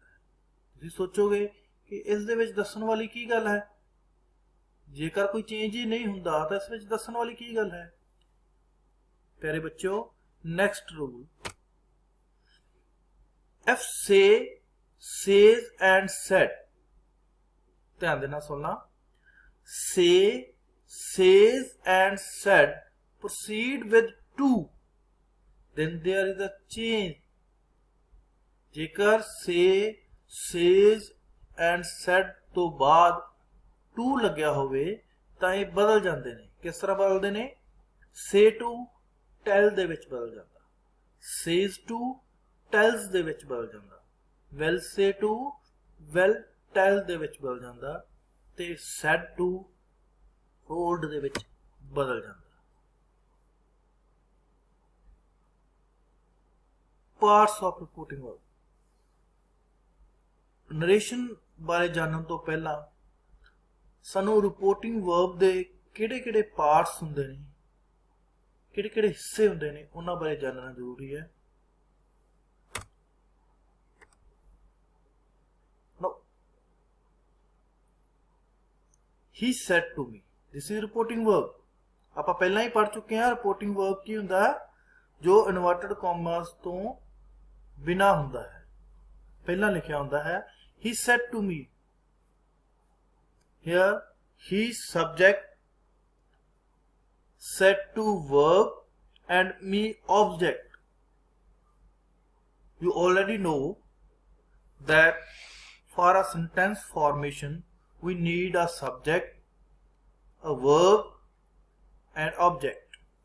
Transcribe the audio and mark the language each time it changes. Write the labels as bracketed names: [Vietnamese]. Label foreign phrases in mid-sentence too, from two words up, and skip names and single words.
[Punjabi] ਤੁਸੀਂ ਸੋਚੋਗੇ ਕਿ ਇਸ ਦੇ ਵਿੱਚ ਦੱਸਣ ਵਾਲੀ ਕੀ ਗੱਲ ਹੈ? ਜੇਕਰ ਕੋਈ ਚੇਂਜ ਹੀ ਨਹੀਂ ਹੁੰਦਾ ਤਾਂ ਇਸ ਵਿੱਚ ਦੱਸਣ ਵਾਲੀ ਕੀ ਗੱਲ ਹੈ? ਪਿਆਰੇ ਬੱਚਿਓ, [English] next rule, if say, says and said, [Punjabi] ਧਿਆਨ ਦੇ ਨਾਲ ਸੁਣਨਾ. [English] say, says and said proceed with to, then there is a change. [Punjabi] ਜੇਕਰ [English] say, says and said [Punjabi] ਤੋਂ ਬਾਅਦ to ਲੱਗਿਆ ਹੋਵੇ ਤਾਂ ਇਹ ਬਦਲ ਜਾਂਦੇ ਨੇ. ਕਿਸ ਤਰ੍ਹਾਂ ਬਦਲਦੇ ਨੇ? [English] say to tell [Punjabi] ਦੇ ਵਿੱਚ ਬਦਲ ਜਾਂਦਾ. [English] says to tells [Punjabi] ਦੇ ਵਿੱਚ ਬਦਲ ਜਾਂਦਾ. [English] will say to will tell [Punjabi] ਦੇ ਵਿੱਚ ਬਦਲ ਜਾਂਦਾ ਤੇ [English] said to told [Punjabi] ਦੇ ਵਿੱਚ ਬਦਲ ਜਾਂਦਾ. [English] parts of reporting verb. [Punjabi] ਨਰੇਸ਼ਨ ਬਾਰੇ ਜਾਣਨ ਤੋਂ ਪਹਿਲਾਂ ਸਾਨੂੰ [English] reporting verb [Punjabi] ਦੇ ਕਿਹੜੇ ਪਾਰਟਸ ਹੁੰਦੇ ਨੇ, ਕਿਹੜੇ ਹਿੱਸੇ ਹੁੰਦੇ ਨੇ, ਉਹਨਾਂ ਬਾਰੇ ਜਾਣਨਾ ਜ਼ਰੂਰੀ ਹੈ। [English] He said to me, this is reporting verb। [Punjabi] ਆਪਾਂ ਪਹਿਲਾਂ ਹੀ ਪੜ੍ਹ ਚੁੱਕੇ ਹਾਂ [English] reporting verb [Punjabi] ਕੀ ਹੁੰਦਾ ਹੈ, ਜੋ [English] inverted commas [Punjabi] ਤੋਂ ਬਿਨਾ ਹੁੰਦਾ ਹੈ, ਪਹਿਲਾਂ ਲਿਖਿਆ ਹੁੰਦਾ ਹੈ। [English] He said to me, here he subject, said to verb and me object। You already know that for a sentence formation we need a subject, a verb and object।